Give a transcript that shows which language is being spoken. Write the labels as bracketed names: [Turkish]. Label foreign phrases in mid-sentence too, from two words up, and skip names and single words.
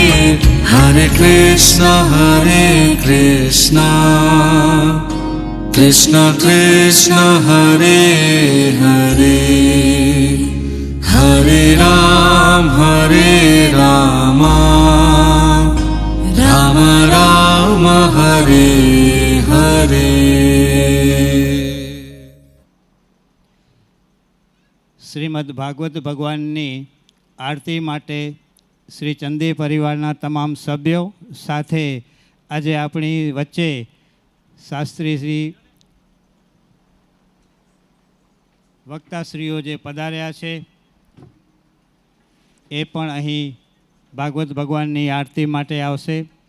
[Sanskrit] हरे कृष्ण कृष्ण कृष्ण हरे हरे, हरे राम राम राम हरे हरे। [Gujarati] શ્રીમદ ભાગવત ભગવાનની આરતી માટે શ્રી ચંદી પરિવારના તમામ સભ્યો સાથે આજે આપણી વચ્ચે શાસ્ત્રી શ્રી વક્તાશ્રીઓ જે પધાર્યા છે એ પણ અહીં ભાગવત ભગવાનની આરતી માટે આવશે.